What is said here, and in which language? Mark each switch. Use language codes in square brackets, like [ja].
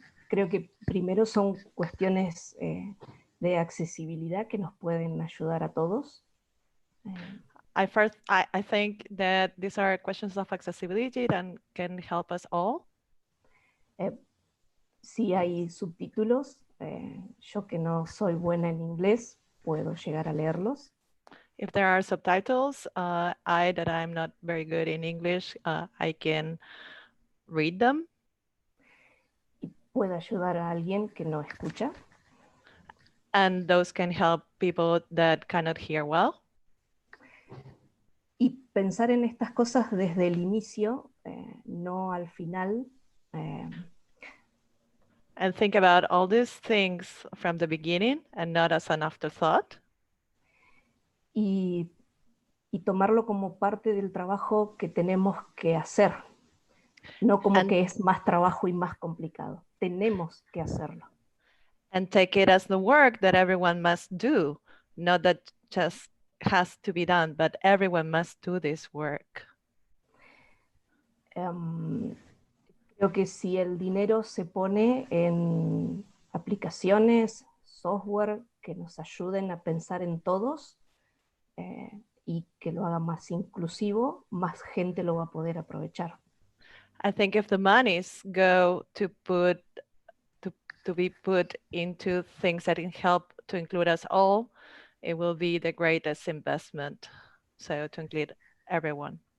[es] Creo que primero son cuestiones de accesibilidad que nos pueden ayudar a todos. [en] I think that these are questions of accessibility that can help us all. [es] Si hay subtítulos, yo que no soy buena en inglés, puedo llegar a leerlos. [en] If there are subtitles, that I'm not very good in English, I can read them. [es] Y puedo ayudar a alguien que no escucha. [en] And those can help people that cannot hear well. [es] Y pensar en estas cosas desde el inicio, no al final. [en] And think about all these things from the beginning and not as an afterthought. [es] Y tomarlo como parte del trabajo que tenemos que hacer, no como que es más trabajo y más complicado. Tenemos que hacerlo. [en] And take it as the work that everyone must do, not that just has to be done, but everyone must do this work. [es] Creo que si el dinero se pone en aplicaciones, software que nos ayuden a pensar en todos y que lo haga más inclusivo, más gente lo va a poder aprovechar. [en] I think if the monies go to be put into things that can help to include us all, it will be the greatest investment. So to include everyone.